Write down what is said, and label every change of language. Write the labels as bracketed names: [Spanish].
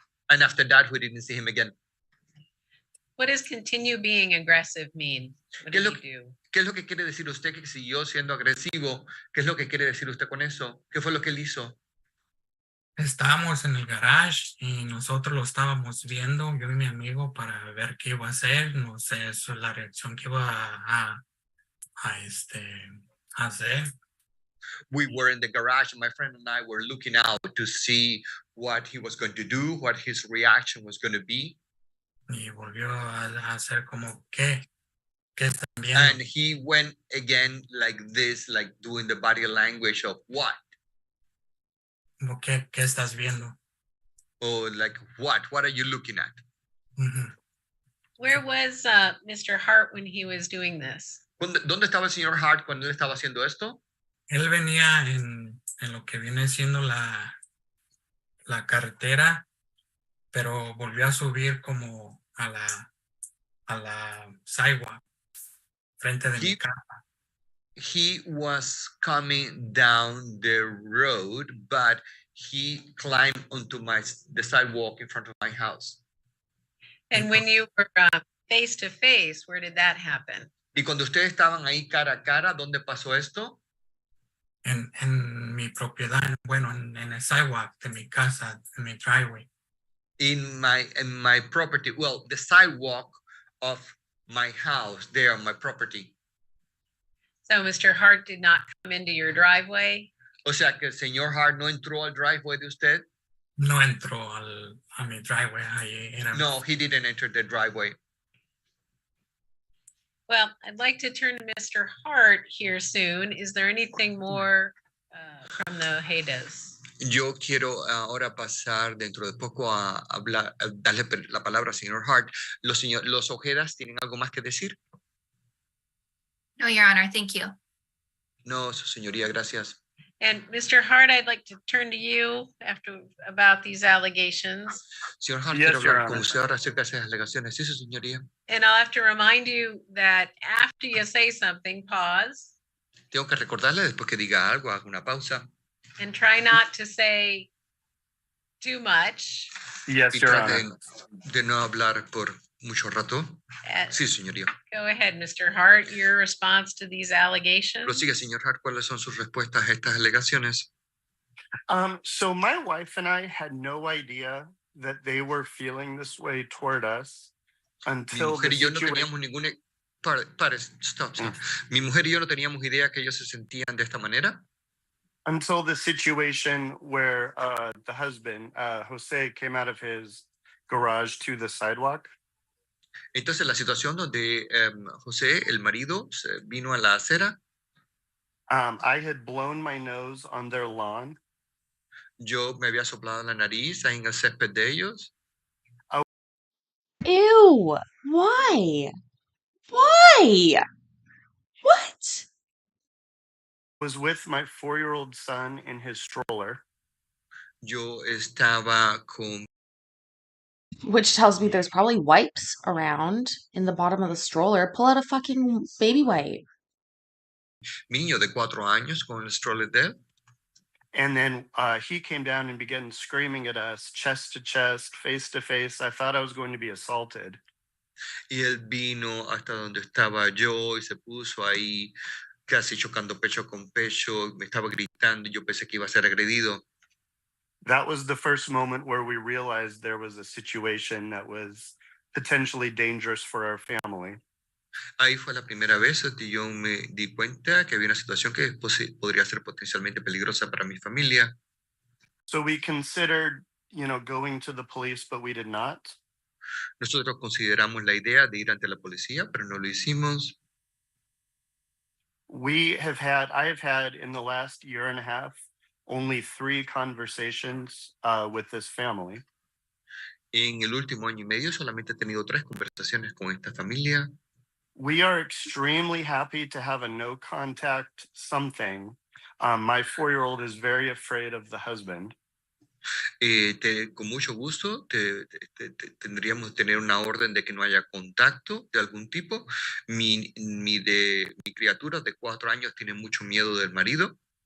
[English] And after that, we didn't see him again. What does continue being aggressive mean? What did he do? [Spanish] ¿Qué es lo que quiere decir usted que siguió siendo agresivo? ¿Qué es lo que quiere decir usted con eso? ¿Qué fue lo que él hizo? Estábamos en el garage y nosotros lo estábamos viendo, yo y mi amigo, para ver qué iba a hacer. No sé, eso es la reacción que iba a hacer. [English] We were in the garage, and my friend and I were looking out to see what he was going to do, what his reaction was going to be. [Spanish] Y volvió a hacer como, ¿qué están viendo? [English] And he went again like this, like doing the body language of what? [Spanish] ¿Qué estás viendo? [English] Oh, like what? What are you looking at? Mm-hmm. Where was Mr. Hart when he was doing this? [Spanish] ¿Dónde estaba el señor Hart cuando él estaba haciendo esto? Él venía en lo que viene siendo la carretera, pero volvió a subir como a la sidewalk frente de mi casa. [English] He was coming down the road, but he climbed onto the sidewalk in front of my house. And when you were face to face, where did that happen? [Spanish] Y cuando ustedes estaban ahí cara a cara, ¿dónde pasó esto? En mi propiedad, bueno, en el sidewalk de mi casa, en mi driveway. [English] In my property, well, the sidewalk of my house, there on my property. So Mr. Hart did not come into your driveway? [Spanish] O sea que el señor Hart no entró al driveway de usted? No entró a mi driveway. [English] No, he didn't enter the driveway. Well, I'd like to turn to Mr. Hart here soon. Is there anything more from the Haydas? [Spanish] Yo quiero ahora pasar dentro de poco a hablar, a darle la palabra al señor Hart. Los Ojedas tienen algo más que decir. [English] No, Your Honor, thank you. [Spanish] No, su señoría, gracias. [English] And Mr. Hart, I'd like to turn to you about these allegations. [Spanish] Señor Hart, quiero hablar con usted ahora acerca de esas alegaciones. Sí, su señoría. [English] And I'll have to remind you that after you say something, pause. [Spanish] Tengo que recordarle después que diga algo, haga una pausa. [English] And try not to say too much. Yes, Your Honor. [Spanish] De no hablar por mucho rato. Sí, señoría. [English] Go ahead, Mr. Hart, your response to these allegations. [Spanish] Prosiga, señor Hart, ¿cuáles son sus respuestas a estas alegaciones? [English] So my wife and I had no idea that they were feeling this way toward us until [Spanish] Mi mujer y yo no teníamos ninguna... Stop. Mi mujer y yo no teníamos idea que ellos se sentían de esta manera. [English] Until the situation where the husband, Jose, came out of his garage to the sidewalk. [Spanish] Entonces la situación donde José, el marido, vino a la acera. [English] I had blown my nose on their lawn. [Spanish] Yo me había soplado la nariz en el césped de ellos. [English] Ew. Why? Why? What? Was with my 4-year-old son in his stroller. [Spanish] Yo estaba con [English] Which tells me there's probably wipes around in the bottom of the stroller. Pull out a fucking baby wipe. [Spanish] mi niño de 4 años con el stroller de él. [English] And then he came down and began screaming at us, chest to chest, face to face. I thought I was going to be assaulted. [Spanish] Y él vino hasta donde estaba yo y se puso ahí casi chocando pecho con pecho, me estaba gritando y yo pensé que iba a ser agredido. [English] That was the first moment where we realized there was a situation that was potentially dangerous for our family. [Spanish] Ahí fue la primera vez que yo me di cuenta que había una situación que podría ser potencialmente peligrosa para mi familia. [English] So we considered, going to the police, but we did not. [Spanish] Nosotros consideramos la idea de ir ante la policía, pero no lo hicimos. [English] I have had in the last year and a half only 3 conversations with this family. [Spanish] En el último año y medio solamente he tenido 3 conversaciones con esta familia. [English] We are extremely happy to have a no contact something. My 4-year-old is very afraid of the husband. [Spanish] Con mucho gusto tendríamos que tener una orden de que no haya contacto de algún tipo. Mi criatura de 4 años tiene mucho miedo del marido.